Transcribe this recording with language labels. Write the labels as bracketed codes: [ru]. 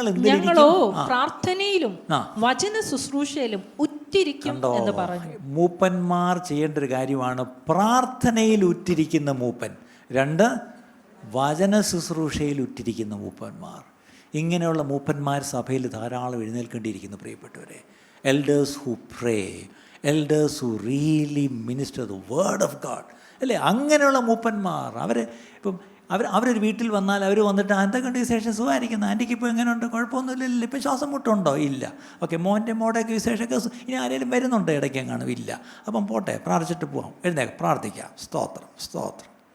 [ml] ഞങ്ങളോ പ്രാർത്ഥനയിലും വചന ശുശ്രൂഷയിലും ഉറ്റിരിക്കും എന്ന് പറഞ്ഞു. മൂപ്പന്മാർ ചെയ്യേണ്ട ഒരു കാര്യമാണ് പ്രാർത്ഥനയിൽ ഉറ്റിരിക്കുന്ന മൂപ്പൻ. 2, വചന ശുശ്രൂഷയിൽ ഉറ്റിരിക്കുന്ന മൂപ്പന്മാർ. ഇങ്ങനെയുള്ള മൂപ്പന്മാർ സഭയിൽ ധാരാളം എഴുന്നേൽക്കേണ്ടിയിരിക്കുന്നു, പ്രിയപ്പെട്ടവരെ. [en] Elders who pray, elders who really minister the word of God, അല്ലേ? [ml] അങ്ങനെയുള്ള മൂപ്പന്മാർ ഇപ്പം അവരൊരു വീട്ടിൽ വന്നാൽ അവർ വന്നിട്ട് എന്തൊക്കെയുണ്ട് വിശേഷം, സുഖമായിരിക്കുന്നു, ആൻറ്റിക്ക് ഇപ്പോൾ എങ്ങനെയുണ്ട്, കുഴപ്പമൊന്നുമില്ലല്ലോ, ഇപ്പം ശ്വാസം മുട്ടുണ്ടോ? ഇല്ല. ഓക്കെ, മോൻ്റെയൊക്കെ വിശേഷമൊക്കെ ഇനി ആരെങ്കിലും വരുന്നുണ്ടോ ഇടയ്ക്കെങ്ങാനും? ഇല്ല. അപ്പം പോട്ടെ, പ്രാർത്ഥിച്ചിട്ട് പോകാം, എഴുന്നേക്കാം, പ്രാർത്ഥിക്കാം, സ്തോത്രം.